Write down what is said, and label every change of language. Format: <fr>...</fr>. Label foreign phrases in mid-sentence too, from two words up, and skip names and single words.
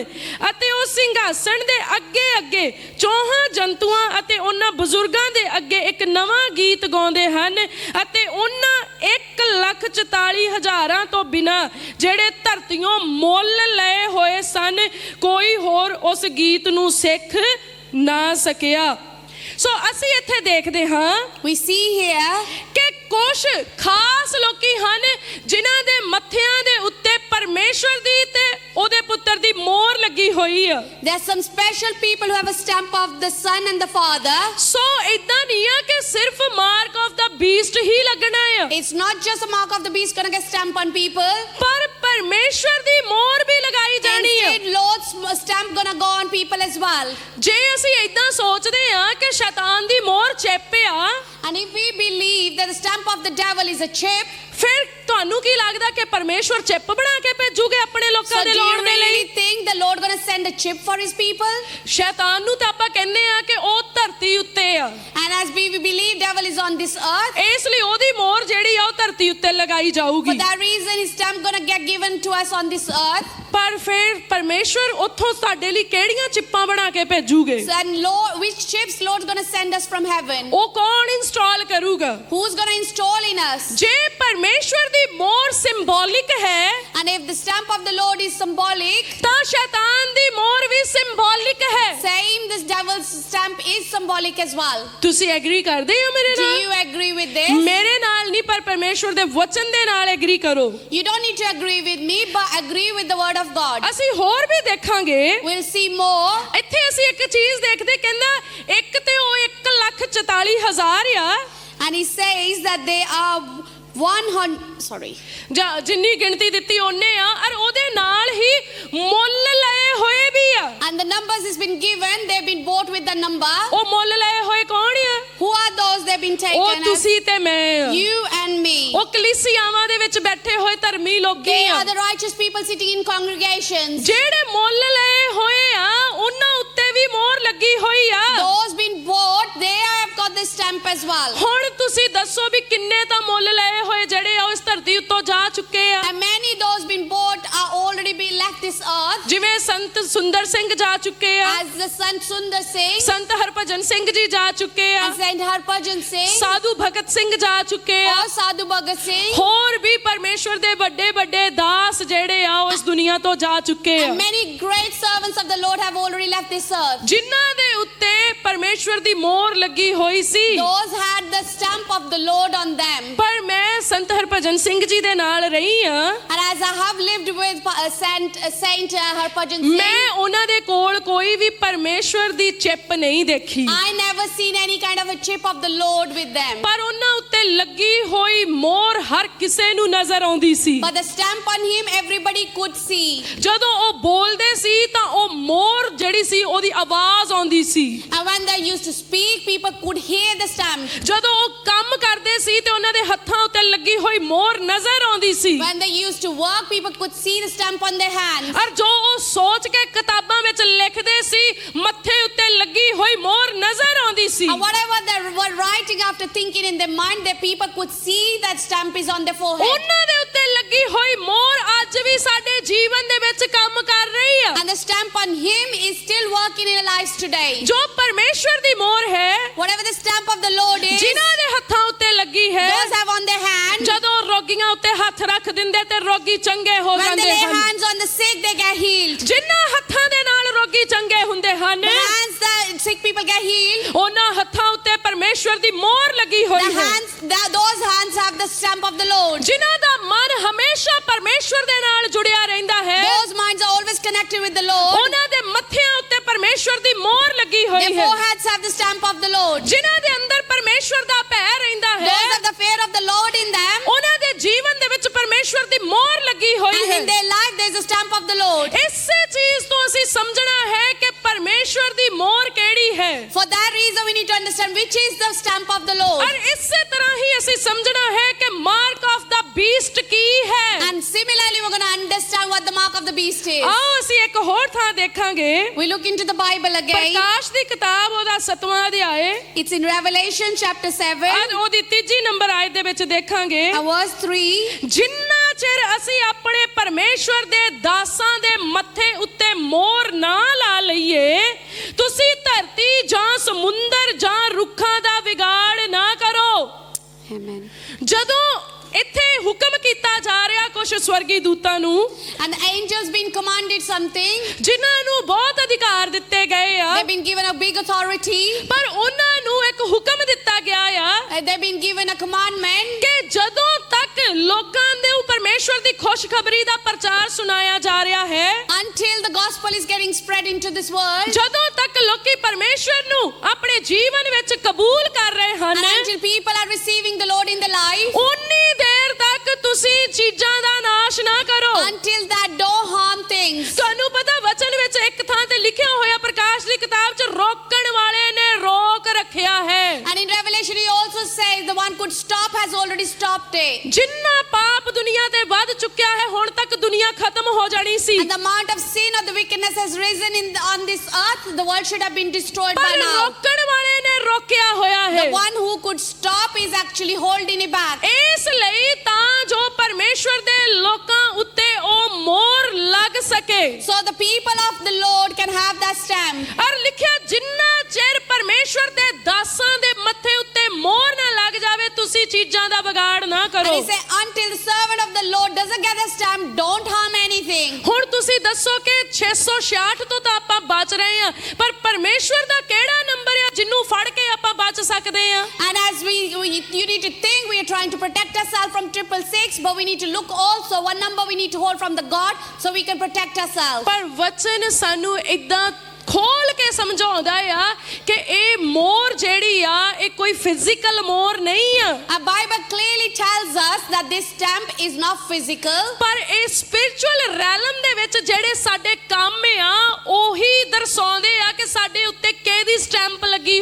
<pa>ਅਤੇ ਉਹ ਸਿੰਘਾਸਣ ਦੇ ਅੱਗੇ ਅੱਗੇ ਚੌਹਾਂ ਜੰਤੂਆਂ ਅਤੇ ਉਹਨਾਂ ਬਜ਼ੁਰਗਾਂ ਦੇ ਅੱਗੇ ਇੱਕ ਨਵਾਂ ਗੀਤ ਗਾਉਂਦੇ ਹਨ ਅਤੇ ਉਹਨਾਂ 1,44,000 ਤੋਂ ਬਿਨਾਂ ਜਿਹੜੇ ਧਰਤੀਓਂ ਮੁੱਲ ਲਏ ਹੋਏ ਸਨ ਕੋਈ ਹੋਰ ਉਸ ਗੀਤ ਨੂੰ ਸਿੱਖ ਨਾ ਸਕਿਆ। ਸੋ ਅਸੀਂ ਇੱਥੇ ਦੇਖਦੇ ਹਾਂ</pa> <en>We see here</en> <pa>ਕਿ ਕੁਝ ਖਾਸ ਲੋਕੀ ਹਨ ਜਿਨ੍ਹਾਂ ਦੇ ਮੱਥਿਆਂ ਦੇ ਉੱਤੇ ਪਰਮੇਸ਼ਵਰ ਦੀ ਤੇ ਉਹਦੇ ਪੁੱਤਰ ਦੀ ਮੋਹਰ ਲੱਗੀ ਹੋਈ ਆ।</pa> <en>there's some special people who have a stamp of the Son and the Father.</en> <pa>ਸੋ ਇਦਾਂ ਨਹੀਂ ਆ ਕਿ ਸਿਰਫ</pa> <en>mark of the beast</en> <pa>ਹੀ ਲੱਗਣਾ ਆ,</pa> <en>It's not just a mark of the beast gonna get stamped on people.</en> <pa>ਪਰ ਪਰਮੇਸ਼ਵਰ ਦੀ ਮੋਹਰ ਵੀ ਲਗਾਈ ਜਾਣੀ ਆ।</pa> <en>Instead, Lord's stamp gonna go on people as well.</en> <pa>ਜੇ ਅਸੀਂ ਇਦਾਂ ਸੋਚਦੇ ਆ ਕਿ ਸ਼ੈਤਾਨ ਦੀ ਮੋਹਰ ਚਿੱਪ ਆ,</pa> <en>And if we believe that the stamp of the devil is a chip,</en> <pa>ਫਿਰ ਤੁਹਾਨੂੰ ਕੀ ਲੱਗਦਾ ਕਿ ਪਰਮੇਸ਼ਵਰ ਚਿੱਪ ਬਣਾ ਕੇ ਭੇਜੂਗੇ ਆਪਣੇ</pa> <en>so</en> <pa>ਲੋਕਾਂ ਦੇ</pa> <en>do you</en> <pa>ਲਾਉਣ ਦੇ ਲਈ?</pa> <en>really think the Lord gonna send a chip for his people?</en> <pa>ਸ਼ੈਤਾਨ ਨੂੰ ਤਾਂ ਆਪਾਂ ਕਹਿੰਦੇ ਆ ਕਿ ਉਹ ਧਰਤੀ ਉੱਤੇ ਆ,</pa> <en>And as we believe devil is on this earth,</en> <pa>ਇਸ ਲਈ ਉਹਦੀ ਮੋਹਰ ਜਿਹੜੀ ਆ ਉਹ ਧਰਤੀ ਉੱਤੇ ਲਗਾਈ</pa> <en>for</en> <pa>ਜਾਊਗੀ।</pa> <en>that reason his stamp gonna get given to us on this earth.</en> <pa>ਪਰ ਫਿਰ ਪਰਮੇਸ਼ਵਰ ਉੱਥੋਂ ਸਾਡੇ ਲਈ ਕਿਹੜੀਆਂ ਚਿੱਪਾਂ ਬਣਾ ਕੇ ਭੇਜੂਗੇ?</pa> <en>So, and Lord, which chips Lord's gonna send us from heaven?</en> <pa>ਉਹ ਕੌਣ ਇੰਸਟਾਲ ਕਰੂਗਾ?</pa> <en>Who's gonna install in us?</en> <pa>ਜੇ ਪਰਮੇਸ਼ਵਰ ਦੀ ਮੋਹਰ ਸਿੰਬੋਲਿਕ ਹੈ</pa> <en>And if the stamp of the Lord is symbolic,</en> <pa>ਤਾਂ ਸ਼ੈਤਾਨ ਦੀ ਮੋਹਰ ਵੀ ਸਿੰਬੋਲਿਕ ਹੈ।</pa> <en>same this devil's stamp is symbolic as well.</en> <pa>ਤੁਸੀਂ ਐਗਰੀ ਕਰਦੇ ਹੋ ਮੇਰੇ</pa> <en>Do</en> <pa>ਨਾਲ?</pa> <en>you agree with this?</en> <pa>ਮੇਰੇ ਨਾਲ ਨਹੀਂ ਪਰ ਪਰਮੇਸ਼ਵਰ ਦੇ ਵਚਨ ਦੇ ਨਾਲ ਐਗਰੀ ਕਰੋ।</pa> <en>You don't need to agree with me, but agree with the word of God.</en> <pa>ਅਸੀਂ ਹੋਰ ਵੀ ਦੇਖਾਂਗੇ।</pa> <en>We'll see more.</en> <pa>ਇੱਥੇ ਅਸੀਂ ਇੱਕ ਚੀਜ਼ ਦੇਖਦੇ, ਕਹਿੰਦਾ ਇੱਕ ਤੇ ਉਹ 1,44,000 ਆ</pa> <en>And he says that they are 100,</en> <pa>ਜਾਂ ਜਿੰਨੀ ਗਿਣਤੀ ਦਿੱਤੀ ਉਹਨੇ ਆ, ਔਰ ਉਹਦੇ ਨਾਲ ਹੀ ਮੁੱਲ ਲਏ ਹੋਏ ਵੀ ਆ।</pa> <en>and the numbers has been given, they've been bought with the number.</en> <pa>ਉਹ ਮੁੱਲ ਲਏ ਹੋਏ ਕੌਣ ਆ?</pa> <en>Who are those they've been</en> <pa>ਉਹ</pa> <en>taken as?</en> <pa>ਤੁਸੀਂ ਤੇ ਮੈਂ ਆ।</pa> <en>You and me.</en> <pa>ਉਹ ਕਲੀਸਿਆਵਾਂ ਦੇ ਵਿੱਚ ਬੈਠੇ ਹੋਏ ਧਰਮੀ ਲੋਕੀ</pa> <en>They</en> <pa>ਆ</pa> <en>are the righteous people sitting in congregations.</en> <pa>ਜਿਹੜੇ ਮੁੱਲ ਲਏ ਹੋਏ ਆ, ਉਹਨਾਂ ਉੱਤੇ ਵੀ ਮੋਹਰ ਲੱਗੀ ਹੋਈ ਆ।</pa> <en>Those been bought, they have got the stamp as well.</en> <pa>ਹੁਣ ਤੁਸੀਂ ਦੱਸੋ ਵੀ ਕਿੰਨੇ ਤਾਂ ਮੁੱਲ ਲਏ ਹੋਏ ਜਿਹੜੇ ਆ ਇਸ ਧਰਤੀ ਉੱਤੋਂ ਜਾ ਚੁੱਕੇ ਆ।</pa> <en>And many those been bought are already been left this earth,</en> <pa>ਜਿਵੇਂ ਸੰਤ ਸੁੰਦਰ ਸਿੰਘ ਜਾ ਚੁੱਕੇ ਆ,</pa> <en>as the Sant Sundar Singh,</en> <pa>ਸੰਤ ਹਰਭਜਨ ਸਿੰਘ ਜੀ ਜਾ ਚੁੱਕੇ ਆ,</pa> <en>as Saint Harbhajan Singh,</en> <pa>ਸਾਧੂ ਭਗਤ ਸਿੰਘ ਜਾ ਚੁੱਕੇ ਆ,</pa> <en>or Sadhu Bhagat Singh,</en> <pa>ਹੋਰ ਵੀ ਪਰਮੇਸ਼ਵਰ ਦੇ ਵੱਡੇ ਵੱਡੇ ਦਾਸ ਜਿਹੜੇ ਆ ਉਹ ਇਸ ਦੁਨੀਆ ਤੋਂ ਜਾ ਚੁੱਕੇ ਆ,</pa> <en>and many great servants of the Lord have already left this earth.</en> <pa>ਜਿਨ੍ਹਾਂ ਦੇ ਉੱਤੇ ਪਰਮੇਸ਼ਵਰ ਦੀ ਮੋਹਰ ਲੱਗੀ ਹੋਈ ਸੀ।</pa> <en>Those had the stamp of the Lord on them.</en> <pa>ਪਰ ਮੈਂ ਸੰਤ ਹਰਭਜਨ ਸਿੰਘ ਜੀ ਦੇ ਨਾਲ ਰਹੀ ਆ,</pa> <en>And as I have lived with Saint Harbhajan</en> <pa>ਮੈਂ</pa> <en>Singh,</en> <pa>ਉਹਨਾਂ ਦੇ ਕੋਲ ਕੋਈ ਵੀ ਪਰਮੇਸ਼ਵਰ ਦੀ ਚਿੱਪ ਨਹੀਂ ਦੇਖੀ,</pa> <en>I never seen any kind of a chip of the Lord with them.</en> <pa>ਪਰ ਉਹਨਾਂ ਉੱਤੇ ਲੱਗੀ ਹੋਈ ਮੋਹਰ ਹਰ ਕਿਸੇ ਨੂੰ ਨਜ਼ਰ ਆਉਂਦੀ ਸੀ।</pa> <en>But the stamp on him, everybody could see.</en> <pa>ਜਦੋਂ ਉਹ ਬੋਲਦੇ ਸੀ ਤਾਂ ਉਹ ਮੋਹਰ ਜਿਹੜੀ ਸੀ ਉਹਦੀ ਆਵਾਜ਼ ਆਉਂਦੀ ਸੀ।</pa> <en>And when they used to speak, people could hear the stamp.</en> <pa>ਜਦੋਂ ਉਹ ਕੰਮ ਕਰਦੇ ਸੀ ਤੇ ਉਹਨਾਂ ਦੇ ਹੱਥਾਂ ਉੱਤੇ ਲੱਗੀ ਹੋਈ ਮੋਹਰ ਨਜ਼ਰ ਆਉਂਦੀ ਸੀ।</pa> <en>When they used to work, people could see the stamp on their hands.</en> <pa>ਔਰ ਜੋ ਉਹ ਸੋਚ ਕੇ ਕਿਤਾਬਾਂ ਵਿੱਚ ਲਿਖਦੇ ਸੀ ਮੱਥੇ ਉੱਤੇ ਲੱਗੀ ਹੋਈ ਮੋਹਰ ਨਜ਼ਰ ਆਉਂਦੀ ਸੀ।</pa> <en>And whatever they were writing after thinking in their mind, the people could see that stamp is on their forehead.</en> <pa>ਉਹਨਾਂ ਦੇ ਉੱਤੇ ਲੱਗੀ ਹੋਈ ਮੋਹਰ ਅੱਜ ਵੀ ਸਾਡੇ ਜੀਵਨ ਦੇ ਵਿੱਚ ਕੰਮ ਕਰ ਰਹੀ ਆ।</pa> <en>And the stamp on him is still working in our lives today.</en> <pa>ਜੋ ਪਰਮੇਸ਼ਵਰ ਦੀ ਮੋਹਰ ਹੈ,</pa> <en>Whatever the stamp of the Lord is,</en> <pa>ਜਿਨ੍ਹਾਂ ਦੇ ਹੱਥਾਂ ਉੱਤੇ ਲੱਗੀ ਹੈ,</pa> <en>those have on their hand.</en> <pa>ਜਦੋਂ ਰੋਗੀਆਂ ਉੱਤੇ ਹੱਥ ਰੱਖ ਦਿੰਦੇ ਤੇ ਰੋਗੀ ਚੰਗੇ ਹੋ</pa> <en>When they</en> <pa>ਜਾਂਦੇ</pa> <en>lay</en> <pa>ਹਨ।</pa> <en>hands on the sick, they get healed.</en> <pa>ਜਿਨ੍ਹਾਂ ਹੱਥਾਂ ਦੇ ਨਾਲ ਰੋਗੀ ਚੰਗੇ ਹੁੰਦੇ ਹਨ,</pa> <en>The hands that sick people get healed,</en> <pa>ਉਹਨਾਂ ਹੱਥਾਂ ਉੱਤੇ ਪਰਮੇਸ਼ਵਰ ਦੀ ਮੋਹਰ ਲੱਗੀ ਹੋਈ</pa> <en>the</en> <pa>ਹੈ।</pa> <en>hands, those hands have the stamp of the Lord.</en> <pa>ਜਿਨ੍ਹਾਂ ਦਾ ਮਨ ਹਮੇਸ਼ਾ ਪਰਮੇਸ਼ਵਰ ਦੇ ਨਾਲ ਜੁੜਿਆ ਰਹਿੰਦਾ ਹੈ,</pa> <en>Those minds are always connected with the Lord.</en> <pa>ਉਹਨਾਂ ਦੇ ਮੱਥਿਆਂ ਉੱਤੇ ਪਰਮੇਸ਼ਵਰ ਦੀ ਮੋਹਰ ਲੱਗੀ</pa> <en>Their</en> <pa>ਹੋਈ ਹੈ।</pa> <en>foreheads have the stamp of the Lord.</en> <pa>ਜਿਨ੍ਹਾਂ ਦੇ ਅੰਦਰ ਪਰਮੇਸ਼ਵਰ ਦਾ ਭੈ ਰਹਿੰਦਾ</pa> <en>Those</en> <pa>ਹੈ,</pa> <en>have the fear of the Lord in them.</en> <pa>ਉਹਨਾਂ ਦੇ ਜੀਵਨ ਦੇ ਵਿੱਚ ਪਰਮੇਸ਼ਵਰ ਦੀ ਮੋਹਰ ਲੱਗੀ ਹੋਈ</pa> <en>And</en> <pa>ਹੈ।</pa> <en>in their life, there is a stamp of the Lord.</en> <pa>ਇਸੇ ਚੀਜ਼ ਤੋਂ ਅਸੀਂ ਸਮਝਣਾ ਹੈ ਕਿ ਪਰਮੇਸ਼ਵਰ ਦੀ ਮੋਹਰ ਕਿਹੜੀ ਹੈ।</pa> <en>For that reason, we need to understand which is the stamp of the Lord.</en> <pa>ਔਰ ਇਸੇ ਤਰ੍ਹਾਂ ਹੀ ਅਸੀਂ ਸਮਝਣਾ ਹੈ ਕਿ</pa> <en>mark of the beast</en> <pa>ਕੀ ਹੈ।</pa> <en>And similarly, we're going to understand what the mark of the beast is.</en> <pa>ਆਓ ਅਸੀਂ ਇੱਕ ਹੋਰ ਥਾਂ ਦੇਖਾਂਗੇ।</pa> <en>We look into the Bible again.</en> <pa>ਪ੍ਰਕਾਸ਼ ਦੀ ਕਿਤਾਬ ਉਹਦਾ 7ਵਾਂ ਅਧਿਆਇ</pa> <en>It's in Revelation chapter 7</en> <pa>ਅੱਜ ਉਹਦੀ 3 ਨੰਬਰ ਆਇਤ ਦੇ ਵਿੱਚ ਦੇਖਾਂਗੇ।</pa> <en>and verse 3.</en> <pa>ਜਿੰਨਾ ਚਿਰ ਅਸੀਂ ਆਪਣੇ ਪਰਮੇਸ਼ਵਰ ਦੇ ਦਾਸਾਂ ਦੇ ਮੱਥੇ ਉੱਤੇ ਮੋਹਰ ਨਾ ਲਾ ਲਈਏ, ਤੁਸੀਂ ਧਰਤੀ ਜਾਂ ਸਮੁੰਦਰ ਜਾਂ ਰੁੱਖਾਂ ਦਾ ਵਿਗਾੜ ਨਾ ਕਰੋ।</pa> <en>Amen.</en> <pa>ਜਦੋਂ ਇੱਥੇ ਹੁਕਮ ਕੀਤਾ ਜਾ ਰਿਹਾ ਕੁਝ ਸਵਰਗੀ ਦੂਤਾਂ ਨੂੰ,</pa> <en>And the angels been commanded something.</en> <pa>ਜਿਨ੍ਹਾਂ ਨੂੰ ਬਹੁਤ ਅਧਿਕਾਰ ਦਿੱਤੇ ਗਏ ਆ,</pa> <en>They've been given a big authority.</en> <pa>ਪਰ ਉਹਨਾਂ ਨੂੰ ਇੱਕ ਹੁਕਮ ਦਿੱਤਾ ਗਿਆ ਆ</pa> <en>They've been given a commandment.</en> <pa>ਕਿ ਜਦੋਂ ਤੱਕ ਲੋਕਾਂ ਦੇ ਪਰਮੇਸ਼ਵਰ ਦੀ ਖੁਸ਼ਖਬਰੀ ਦਾ ਪ੍ਰਚਾਰ ਸੁਣਾਇਆ ਜਾ ਰਿਹਾ ਹੈ,</pa> <en>Until the gospel is getting spread into this world.</en> <pa>ਜਦੋਂ ਤੱਕ ਲੋਕੀ ਪਰਮੇਸ਼ਵਰ ਨੂੰ ਆਪਣੇ ਜੀਵਨ ਵਿੱਚ ਕਬੂਲ ਕਰ ਰਹੇ ਹਨ,</pa> <en>And until people are receiving the Lord in their life.</en> <pa>ਉਨੀ ਦੇਰ ਤੱਕ ਤੁਸੀਂ ਚੀਜ਼ਾਂ ਦਾ ਨਾਸ਼ ਨਾ ਕਰੋ।</pa> <en>Until that, don't harm things.</en> <pa>ਤੁਹਾਨੂੰ ਪਤਾ ਵਚਨ ਵਿੱਚ ਇੱਕ ਥਾਂ ਤੇ ਲਿਖਿਆ ਹੋਇਆ ਪ੍ਰਕਾਸ਼ ਦੀ ਕਿਤਾਬ 'ਚ ਰੋਕਣ ਵਾਲੇ ਨੇ ਰੋਕ ਰੱਖਿਆ ਹੈ।</pa> <en>And in Revelation, he also says the one could stop has already stopped it.</en> <pa>ਜਿੰਨਾ ਪਾਪ ਦੁਨੀਆ ਤੇ ਵੱਧ ਚੁੱਕਿਆ ਹੈ, ਹੁਣ ਤੱਕ ਦੁਨੀਆ ਖਤਮ ਹੋ ਜਾਣੀ ਸੀ।</pa> <en>And the amount of sin of the wickedness has risen on this earth. The world should have been destroyed by</en> <pa>ਪਰ</pa> <en>now.</en> <pa>ਰੋਕਣ ਵਾਲੇ ਨੇ ਰੋਕਿਆ ਹੋਇਆ ਹੈ।</pa> <en>The one who could stop is actually holding it back.</en> <pa>ਇਸ ਲਈ ਤਾਂ ਜੋ ਪਰਮੇਸ਼ਵਰ ਦੇ ਲੋਕਾਂ ਉੱਤੇ ਉਹ ਮੋਹਰ ਲੱਗ ਸਕੇ।</pa> <en>So the people of the Lord can have that stamp.</en> <pa>ਔਰ ਲਿਖਿਆ ਜਿੰਨਾ ਚਿਰ ਪਰਮੇਸ਼ਵਰ ਦੇ ਦਾਸਾਂ ਦੇ ਮੱਥੇ ਉੱਤੇ ਮੋਹਰ ਨਾ ਲੱਗ ਜਾਵੇ, ਤੁਸੀਂ ਚੀਜ਼ਾਂ ਦਾ ਵਿਗਾੜ ਨਾ</pa> <en>And</en> <pa>ਕਰੋ।</pa> <en>he said, until the servant of the Lord doesn't get a stamp, don't harm anything.</en> <pa>ਹੁਣ ਤੁਸੀਂ ਦੱਸੋ ਕਿ 666 ਤੋਂ ਤਾਂ ਆਪਾਂ ਬਚ ਰਹੇ ਹਾਂ, ਪਰ ਪਰਮੇਸ਼ਵਰ ਦਾ ਕਿਹੜਾ ਨੰਬਰ ਆ ਜਿਹਨੂੰ ਫੜ ਕੇ ਆਪਾਂ ਬਚ ਸਕਦੇ ਹਾਂ?</pa> <en>And as you need to think, we are trying to protect ourselves from 666, but we need to look also what number we need to hold from the God so we can protect ourselves.</en> <pa>ਪਰ ਵਚਨ ਸਾਨੂੰ ਇਦਾਂ ਖੋਲ ਕੇ ਸਮਝਾਉਂਦਾ ਆ ਕਿ ਇਹ ਮੋਹਰ ਜਿਹੜੀ ਆ ਇਹ ਕੋਈ ਫਿਜ਼ੀਕਲ ਮੋਹਰ ਨਹੀਂ ਆ।</pa> <en>Our Bible clearly tells us that this stamp is not physical.</en> <pa>ਪਰ ਇਹ</pa> <en>spiritual realm</en> <pa>ਦੇ ਵਿੱਚ ਜਿਹੜੇ ਸਾਡੇ ਕੰਮ ਆ ਉਹੀ ਦਰਸਾਉਂਦੇ ਆ ਕਿ ਸਾਡੇ ਉੱਤੇ ਕਿਹਦੀ ਸਟੈਂਪ ਲੱਗੀ</pa>